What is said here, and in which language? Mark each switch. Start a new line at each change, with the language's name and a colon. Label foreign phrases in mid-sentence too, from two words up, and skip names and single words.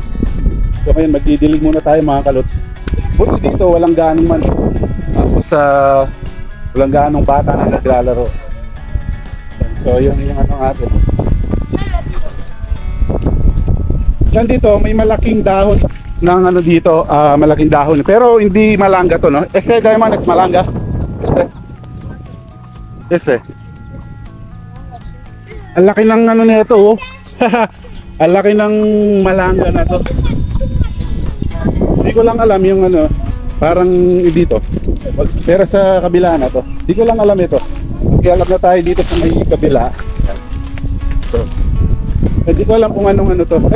Filipino: So ngayon, magdidilig muna tayo mga Kaluts. Buti dito, walang ganong man. Tapos walang ganong bata na naglalaro. Yan. So yun yung ano natin. Yan dito, may malaking dahon ng ano dito, malaking dahon. Pero hindi malangga to, no?
Spanish: Ese, Diamond, es malangga. Ese.
Filipino: Ang laki ng ano nito, oh. Ang laki ng malangga na to. Hindi ko lang alam yung ano, parang dito. Pero sa kabila na to. Hindi ko lang alam ito. Kaya alam na tayo dito sa may kabila. So, hindi ko alam kung anong ano to.